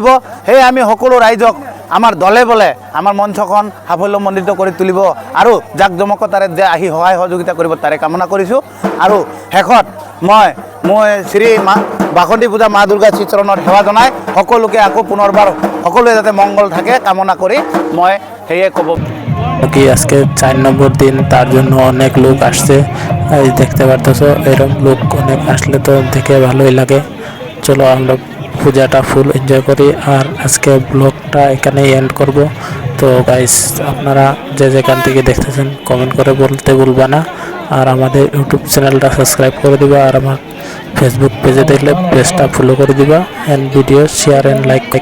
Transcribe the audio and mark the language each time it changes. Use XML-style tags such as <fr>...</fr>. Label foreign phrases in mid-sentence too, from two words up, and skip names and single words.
<as>সেয়ে আমি সকলো ৰাইজক আমাৰ দলে বলে আমাৰ মঞ্চখন সাফল্যমণ্ডিত কৰি তুলিব আৰু জাকজমকতাৰে যে আহি সহায় সহযোগিতা কৰিব তাৰে কামনা কৰিছোঁ। আৰু শেষত মই শ্ৰী বাসন্তী পূজা মা দুৰ্গা শ্ৰীচৰণত সেৱা জনাই সকলোকে আকৌ পুনৰবাৰ সকলোৱে যাতে মংগল থাকে কামনা কৰি মই সেয়ে ক'ব।</as> <bn>কি আজকে 4 নম্বর দিন, তার জন্য অনেক লোক আসছে। এই দেখতে পারতেছো, এরকম লোক অনেক আসলে তো দেখে ভালোই লাগে। চলো আমরা পূজাটা</bn> <en>full enjoy</en> <bn>করি, আর আজকে ব্লগটা এখানেই এন্ড করব। তো গাইস, আপনারা যে যেখান থেকে দেখতেছেন কমেন্ট করে বলতে ভুলবা না, আর আমাদের ইউটিউব চ্যানেলটা সাবস্ক্রাইব করে দিবা, আর আমার ফেসবুক পেজে দেখলে পেজটা ফলো করে দিবা,</bn> <en>and video share and like</en>